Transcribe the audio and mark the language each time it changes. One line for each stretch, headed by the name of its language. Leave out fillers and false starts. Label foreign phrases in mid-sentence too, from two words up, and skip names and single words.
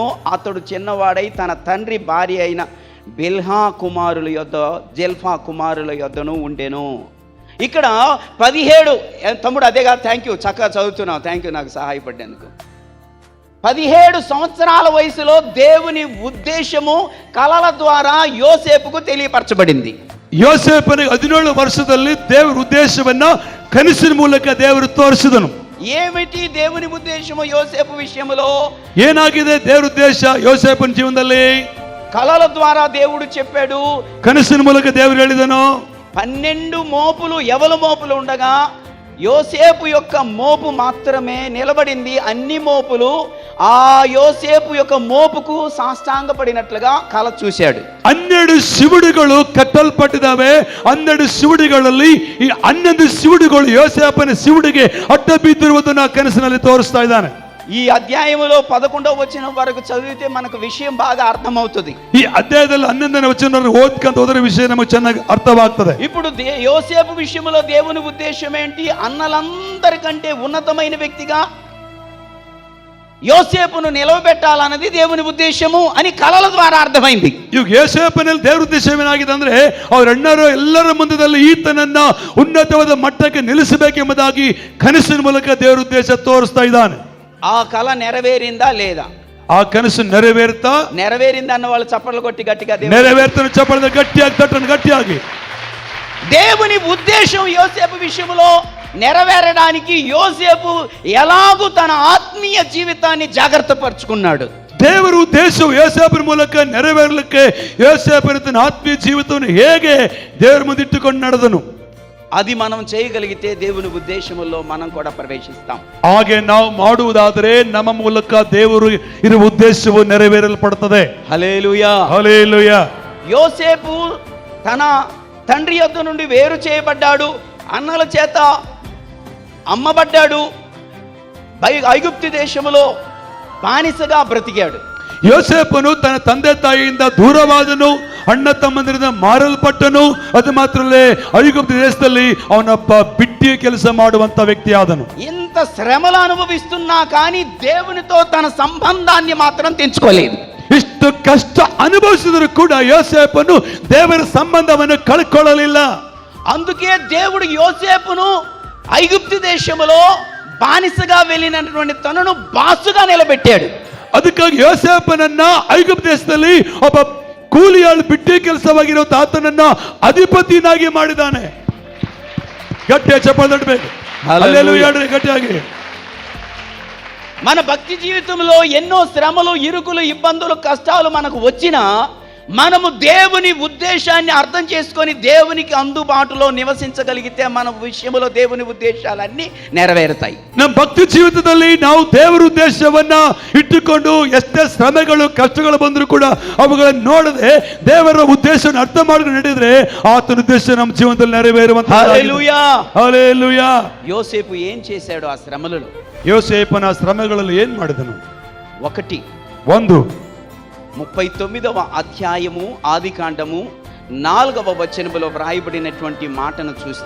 Telugu: అతడు చిన్నవాడై తన తండ్రి భార్య అయిన జెల్ఫా కుమారుల యొద్దను ఉండెను. ఇక్కడ 17 తమ్ముడు అదేగా,
English: thank you,
Telugu: చక్కగా చదువుతున్నావు,
English: thank you
Telugu: నాకు సహాయపడ్డేందుకు. 17 సంవత్సరాల వయసులో దేవుని ఉద్దేశము కలల ద్వారా యోసేపుకు తెలియపరచబడింది.
Kannada: ಯೋಸೇಫನಿಗೆ 17 ವರ್ಷದಲ್ಲಿ ದೇವರ ಉದ್ದೇಶವನ್ನ ಕನಸಿನ ಮೂಲಕ ದೇವರು ತೋರಿಸಿದನು.
Telugu: ఏమిటి దేవుని ఉద్దేశము యోసేపు విషయంలో?
Kannada: ಏನಾಗಿದೆ ದೇವರ ಉದ್ದೇಶ ಯೋಸೇಫನ ಜೀವನದಲ್ಲಿ?
Telugu: కలల ద్వారా దేవుడు చెప్పాడు.
Kannada: ಕನಸಿನ ಮೂಲಕ ದೇವರು ಹೇಳಿದನು.
Telugu: 12 మోపులు ఎవల మోపులు ఉండగా యోసేపు యొక్క మోపు మాత్రమే నిలబడింది. అన్ని మోపులు ఆ యోసేపు యొక్క మోపుకు సాష్టాంగపడినట్లుగా కల చూశాడు.
Kannada: 12 ಶಿವುಡುಗಳು ಕಟ್ಟಲ್ಪಟ್ಟಿದ್ದಾವೆ. 12 ಶಿವುಡುಗಳಲ್ಲಿ ಈ 11 ಶಿವುಡುಗಳು ಯೋಸೇಫನ ಶಿವುಡಿಗೆ ಅಡ್ಡ ಬಿದ್ದಿರುವುದನ್ನು ಕನಸಿನಲ್ಲಿ ತೋರಿಸ್ತಾ ಇದ್ದಾನೆ.
Telugu: ఈ అధ్యాయములో 11వ వచనం వరకు చదివితే మనకు విషయం బాగా అర్థమవుతుంది.
Kannada: ಈ ಅಧ್ಯಾಯದಲ್ಲಿ 11ನೇ ವಚನ ಓದ್ಕಂತ ಹೋದರೆ ವಿಷಯ ನಮಗೆ ಚೆನ್ನಾಗಿ ಅರ್ಥವಾಗ್ತದೆ.
Telugu: ఇప్పుడు యోసేపు విషయంలో దేవుని ఉద్దేశం ఏంటి? అన్నలందరికంటే ఉన్నతమైన వ్యక్తిగా యోసేపును నిలవబెట్టాలన్నది దేవుని ఉద్దేశము అని కలల ద్వారా అర్థమైంది.
Kannada: ಇವಾಗ ಯೋಸೇಫನಲ್ಲಿ ದೇವರ ಉದ್ದೇಶ ಏನಾಗಿದೆ ಅಂದ್ರೆ ಅವರೆಲ್ಲರೂ ಎಲ್ಲರ ಮುಂದದಲ್ಲಿ ಈತನನ್ನ ಉನ್ನತವಾದ ಮಟ್ಟಕ್ಕೆ ನಿಲ್ಲಿಸಬೇಕೆಂಬುದಾಗಿ ಕನಸಿನ ಮೂಲಕ ದೇವರ ಉದ್ದೇಶ ತೋರಿಸ್ತಾ ಇದ್ದಾನೆ.
Telugu: ఆ కళ నెరవేరిందా లేదా?
Kannada: ಆ ಕನಸು ನೆರವೇರುತ್ತಾ?
Telugu: నెరవేరింది అన్న వాళ్ళు చప్పట్లు కొట్టి గట్టిగా
Kannada: ನೆರವೇರ್ತನ ಚಪ್ಪಳದ ಗಟ್ಟಿಯಾಗಿ ತಟ್ಟನ್ನು ಗಟ್ಟಿಯಾಗಿ.
Telugu: దేవుని ఉద్దేశం యోసేపు విషయంలో నెరవేరడానికి యోసేపు ఎలాగూ తన ఆత్మీయ జీవితాన్ని జాగ్రత్త పరుచుకున్నాడు.
Kannada: ದೇವರ ಉದ್ದೇಶವು ಯೋಸೇಫನ ಮೂಲಕ ನೆರವೇರಲಿಕ್ಕೆ ಯೋಸೇಫನ ತನ್ನ ಆತ್ಮೀಯ ಜೀವಿತವನ್ನು ಹೇಗೆ ದೇವರ ಮುಂದೆ ಇಟ್ಟುಕೊಂಡು ನಡೆದನು.
Telugu: అది మనం చేయగలిగితే దేవుని ఉద్దేశములో మనం కూడా ప్రవేశిస్తాం.
Kannada: ಹಾಗೆ ನಾವು ಮಾಡುವುದಾದರೆ ನಮ್ಮ ಮೂಲಕ ದೇವರು ಇರುವ ಉದ್ದೇಶವು ನೆರವೇರಲ್ಪಡುತ್ತದೆ.
Telugu: హల్లెలూయా హల్లెలూయా. యోసేపు తన తండ్రి యొద్ద నుండి వేరు చేయబడ్డాడు. అన్నల చేత అమ్మబడ్డాడు. ఐగుప్తు దేశములో బానిసగా బ్రతికాడు.
Kannada: ಯೋಸೇಫನು ತನ್ನ ತಂದೆ ತಾಯಿಯಿಂದ ದೂರವಾದನು, ಅಣ್ಣ ತಮ್ಮಂದಿರಿಂದ ಮಾರಲ್ಪಟ್ಟನು. ಅದು ಮಾತ್ರಲ್ಲೇ ಐಗುಪ್ತ ದೇಶದಲ್ಲಿ ಅವನೊಬ್ಬ ಬಿಟ್ಟಿ ಕೆಲಸ ಮಾಡುವಂತ ವ್ಯಕ್ತಿ ಆದನು.
Telugu: ఇంత శ్రమలు అనుభవిస్తున్నా కానీ దేవునితో తన సంబంధాన్ని మాత్రం తెంచుకోలేదు.
Kannada: ಇಷ್ಟು ಕಷ್ಟ ಅನುಭವಿಸಿದರೂ ಕೂಡ ಯೋಸೇಫನು ದೇವರ ಸಂಬಂಧವನ್ನು ಕಳ್ಕೊಳ್ಳಲಿಲ್ಲ.
Telugu: అందుకే దేవుడు యోసేపును ఐగుప్తు దేశములో బానిసగా వెళ్ళినటువంటి తనను బాసుగా నిలబెట్టాడు.
Kannada: ಅದಕ್ಕಾಗಿ ಯೋಸೇಫನನ್ನ ಐಗುಪ್ತ ದೇಶದಲ್ಲಿ ಒಬ್ಬ ಕೂಲಿಯಾಳು ಬಿಟ್ಟಿ ಕೆಲಸವಾಗಿರೋ ಆತನನ್ನ ಅಧಿಪತಿನಾಗಿ ಮಾಡಿದ್ದಾನೆ. ಗಟ್ಟಿಯಾಗಿ ಚಪ್ಪಾಳೆ ತಟ್ಟಬೇಕು. ಹಲ್ಲೆಲೂಯಾ ಗಟ್ಟಿಯಾಗಿ.
Telugu: మన భక్తి జీవితంలో ఎన్నో శ్రమలు, ఇరుకులు, ఇబ్బందులు, కష్టాలు మనకు వచ్చినా మనము దేవుని ఉద్దేశాన్ని అర్థం చేసుకొని దేవునికి అందుబాటులో నివసించగలిగితే మన విషయంలో దేవుని ఉద్దేశాలన్నీ నెరవేరుతాయి.
Kannada: ನಮ್ಮ ಭಕ್ತಿ ಜೀವಿತದಲ್ಲಿ ನಾವು ದೇವರ ಉದ್ದೇಶವನ್ನ ಇಟ್ಟುಕೊಂಡು ಎಷ್ಟೇ ಶ್ರಮೆಗಳು ಕಷ್ಟಗಳು ಬಂದರೂ ಕೂಡ ಅವುಗಳನ್ನು ನೋಡದೆ ದೇವರ ಉದ್ದೇಶವನ್ನು ಅರ್ಥ ಮಾಡ್ಕೊಂಡು ನಡೆದ್ರೆ ಆತನ ಉದ್ದೇಶ ನಮ್ಮ ಜೀವನದಲ್ಲಿ ನೆರವೇರುವಂತ.
Telugu: హల్లెలూయా హల్లెలూయా. యోసేపు ఏం చేశాడు ఆ శ్రమలలో?
Kannada: ಯೋಸೇಫನ ಶ್ರಮೆಗಳಲ್ಲಿ ಏನ್ ಮಾಡಿದನು?
Telugu: 1 39వ అధ్యాయము ఆదికాండము 4వ వచనములో వ్రాయబడినటువంటి మాటను చూస్తే